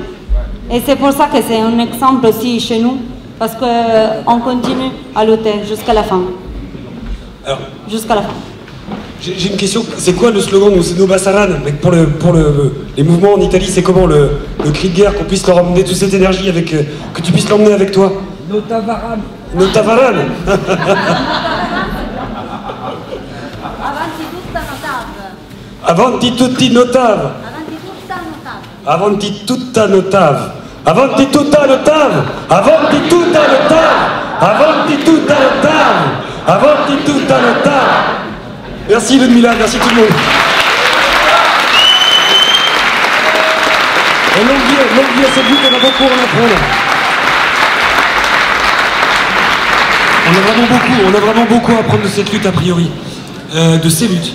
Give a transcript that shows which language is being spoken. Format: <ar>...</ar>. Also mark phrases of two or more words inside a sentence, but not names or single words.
<fr>Et c'est pour ça que c'est un exemple aussi chez nous, parce qu'on continue à lutter jusqu'à la fin. Jusqu'à la fin. J'ai une question, c'est quoi le slogan de Bassaran? Pour les mouvements en Italie, c'est comment le cri de guerre, qu'on puisse leur emmener toute cette énergie, que tu puisses l'emmener avec toi?</fr> <it>Notavaran. Notavaran. Avanti tutta notave. Avanti tutta notave. Avanti tutta notave. Avanti tutta notave. Avanti tutta notave. Avanti tutta notave.</it> <fr>Merci Ludmila, merci tout le monde. Et longue vie à cette lutte, on a beaucoup à en apprendre. On a vraiment beaucoup à apprendre de cette lutte a priori. De ces luttes.</fr>